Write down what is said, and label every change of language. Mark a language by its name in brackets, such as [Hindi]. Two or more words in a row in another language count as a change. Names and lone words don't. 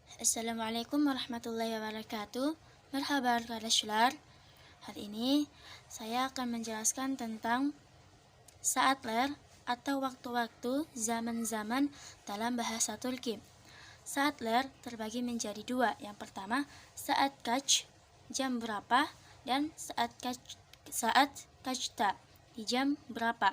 [Arabic] السلام عليكم ورحمة الله وبركاته. [Turkish] Merhaba arkadaşlar. [Indonesian] Hari ini saya akan menjelaskan tentang saatler atau waktu-waktu zaman-zaman dalam bahasa Turki. Saatler terbagi menjadi dua. Yang pertama, [Turkish] saat kaç, [Indonesian] jam berapa, dan [Turkish] saat kaçta, [Indonesian] di jam berapa.